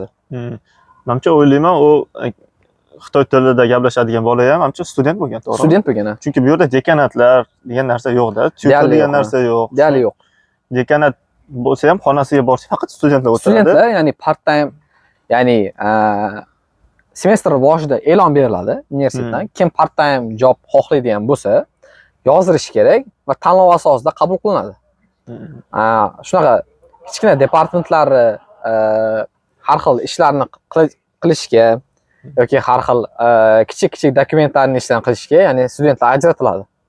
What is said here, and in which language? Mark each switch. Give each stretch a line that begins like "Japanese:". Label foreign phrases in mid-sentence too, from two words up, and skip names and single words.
Uzbek: Menimcha o'ylayman, u xitoy tilida gaplashadigan bola ham menimcha student bo'lgan, to'g'rimi? Student bo'lgan. Chunki bu yerda dekanatlar degan narsa yo'q-da, tutor degan narsa yo'q. Deyarli yo'q. Dekanat bo'lsa ham xonasiga borsa faqat studentlar o'tiradi. Studentlar, ya'ni
English: part time,
Uzbek: ya'ni semestr boshida e'lon beriladi universitetdan. Kim
English: part time job
Uzbek: xohlaydigan bo'lsa, yozirish kerak va tanlov asosida qabul qilinadi. Shunaqa kichkina departamentlar har xil ishlarni qilishga yoki har xil kichik dokumentlarni ishdan qilishga, ya'ni studentlar ajratiladi.